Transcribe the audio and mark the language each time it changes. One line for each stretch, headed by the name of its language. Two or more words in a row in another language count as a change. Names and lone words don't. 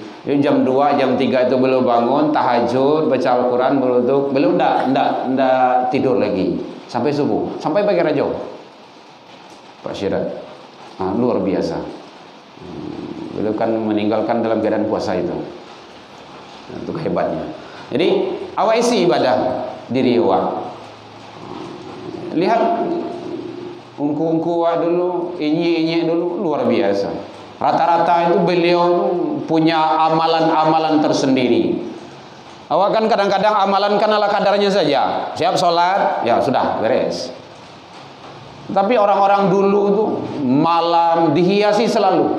Indonesian: Jam 2, jam 3 itu belum bangun, tahajud, baca Al-Quran, belum ndak tidur lagi sampai subuh, sampai pagi rajo. Pak Syirat, luar biasa. Beliau kan meninggalkan dalam keadaan puasa itu. Itu hebatnya. Jadi awak isi ibadah diri awak. Lihat ungku-ungku awak dulu, inyi-inyi dulu, luar biasa. Rata-rata itu beliau punya amalan-amalan tersendiri. Awak kan kadang-kadang amalan kan ala kadarnya saja. Siap sholat, ya sudah beres. Tapi orang-orang dulu itu malam dihiasi selalu.